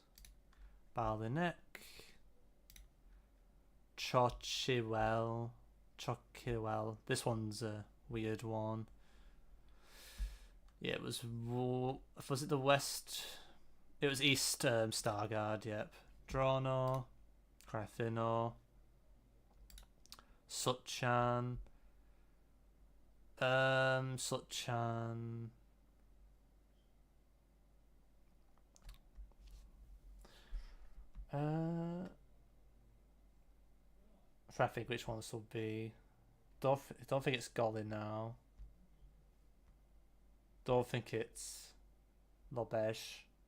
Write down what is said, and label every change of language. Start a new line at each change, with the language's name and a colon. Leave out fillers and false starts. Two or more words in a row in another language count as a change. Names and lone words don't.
English: Balinek. Chochiwell. This one's a weird one. Yeah, it was it the west? It was east Stargard, yep. Drono. Grafino. Suchan. Suchan. I think which one this will be. Don't think it's Golly now. Don't think it's Lobesh.